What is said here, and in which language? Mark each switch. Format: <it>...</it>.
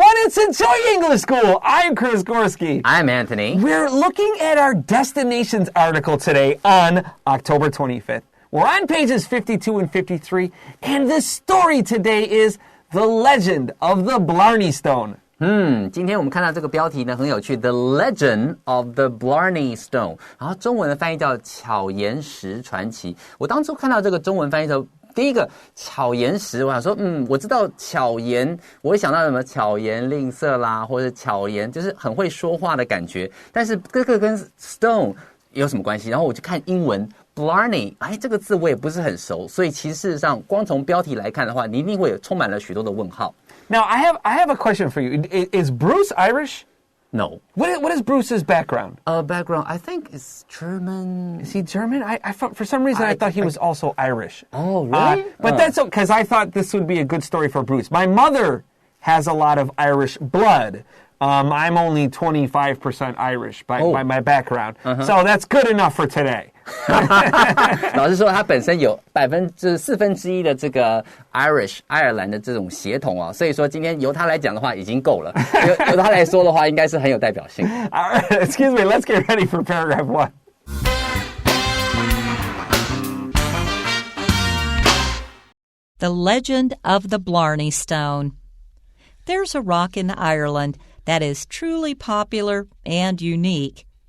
<en>Let's enjoy English school. I'm Chris Gorski. I'm Antony. We're looking at our destinations article today on October 25th. We're on pages 52 and 53, and the story today is The Legend of the Blarney Stone.</en> <zh>今天我们看到这个标题呢很有趣</zh> <en>The Legend of the Blarney Stone</en> <zh>然后中文的翻译叫巧言石传奇我当初看到这个中文翻译的时候第一个巧言石我想说我知道巧言我会想到什么巧言令色啦或者巧言就是很会说话的感觉但是这个跟 stone 有什么关系然后我就看英文Blarney 这个字我也不是很熟所以其实事实上光从标题来看的话你一定会有充满了许多的问号</zh> <en>Now, I have a question for you. Is Bruce Irish? No. What is Bruce's background? Background, I think it's German. Is he German? For some reason, I thought he was also Irish. Oh, really? But that's because I thought this would be a good story for Bruce. My mother has a lot of Irish blood. I'm only 25% Irish by my background. So that's good enough for today.</en> <zh>老实说他本身有1/4的这个 Irish 爱尔兰的这种血统所以说今天由他来讲的话已经够了由他来说的话应该是很有代表性</zh> <en>All right, excuse me, let's get ready for paragraph 1. The Legend of the Blarney Stone. There's a rock in Ireland that is truly popular and unique.</en>